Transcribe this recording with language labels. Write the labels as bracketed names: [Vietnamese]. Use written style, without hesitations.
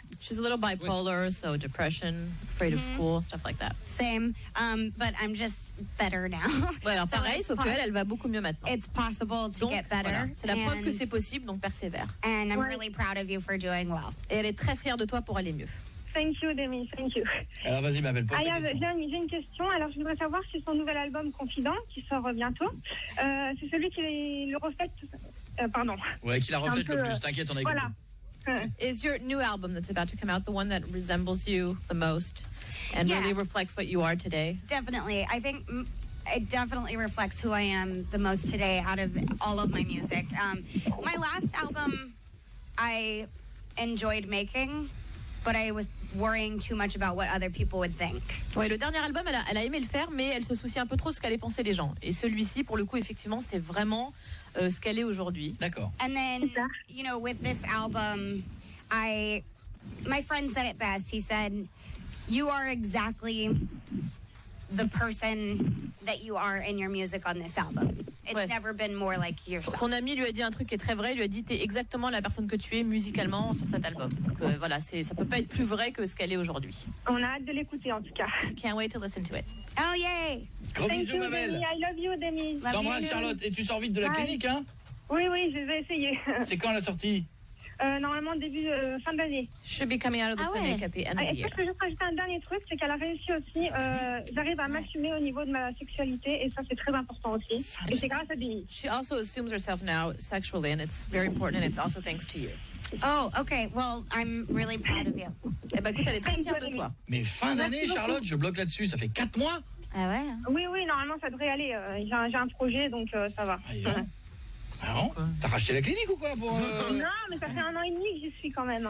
[English] She's a little bipolar, so depression, afraid of school, stuff like that. Same, but I'm just better now. [French] Ouais, alors pareil, sauf qu'elle va beaucoup mieux maintenant. [English] It's possible to get better. [French] Voilà, c'est la preuve que c'est possible, donc persévère. [English] And I'm really proud of you for doing well. [French] Et elle est très fière de toi pour aller mieux. [English] Thank you, Demi, thank you. [French] Alors vas-y, ma belle, pose ta question. J'ai une question. Alors, je voudrais savoir si son nouvel album Confident, qui sort bientôt, c'est celui qui le reflète. Pardon. Ouais, qui la reflète le plus. T'inquiète, on a écouté. Voilà. [English] Is your new album that's about to come out the one that resembles you the most and really reflects what you are today? Definitely. I think it definitely reflects who I am the most today out of all of my music. My last album I enjoyed making, but I was worrying too much about what other people would think. [French] Ouais, le dernier album, elle a aimé le faire, mais elle se soucie un peu trop de ce qu'allaient penser les gens. Et celui-ci, pour le coup, effectivement, c'est vraiment ce qu'elle est aujourd'hui. D'accord. [English] And then, you know, with this album, my friend said it best. He said, "You are exactly the person that you are in your music on this album. It's never been more like yourself." [French] Son ami lui a dit un truc qui est très vrai. Il lui a dit, t'es exactement la personne que tu es musicalement sur cet album. Donc voilà, ça peut pas être plus vrai que ce qu'elle est aujourd'hui. On a hâte de l'écouter en tout cas. [English] Can't wait to listen to it. Oh yay! [French] Gros bisous, ma belle. [English] I love you, Demi. [French] Je t'embrasse, Charlotte. Et tu sors vite de la clinique, hein? Oui, je vais essayer. C'est quand la sortie? Normalement début fin d'année. [English] Should be coming out of the clinic at the end of the year. [French] Est-ce que je peux rajouter un dernier truc, c'est qu'elle a réussi aussi, j'arrive à m'assumer au niveau de ma sexualité et ça c'est très important aussi. Et c'est grâce à Demi. [English] She also assumes herself now sexually and it's very important and it's also thanks to you. Oh, okay. Well, I'm really proud of you. [French] Eh ben écoute, elle est très fière de toi. Mais fin d'année, Charlotte, je bloque là-dessus. Ça fait 4 mois. Ah ouais? Oui, normalement ça devrait aller. J'ai un projet donc ça va. Ah bon? T'as racheté la clinique ou quoi pour Non, mais ça fait 1 an et demi que j'y suis quand même.